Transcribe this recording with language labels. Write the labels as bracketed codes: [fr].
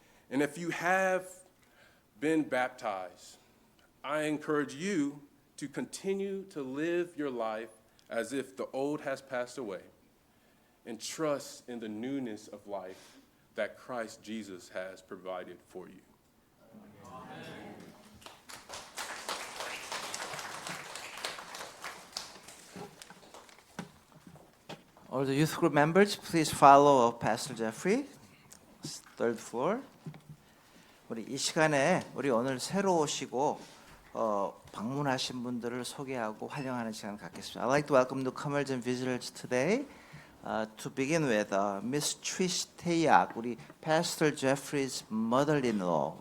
[en] And if you have been baptized, I encourage you to continue to live your life as if the old has passed away and trust in the newness of life that Christ Jesus has provided for you. All the youth group members, please follow Pastor Jeffrey, third floor. [ko] 우리 이 시간에 우리 오늘 새로 오시고 방문하신 분들을 소개하고 환영하는 시간 갖겠습니다. [en] I'd like to welcome newcomers and visitors today. To begin with, Miss Trish Taeyak, 우리 Pastor Jeffrey's mother-in-law.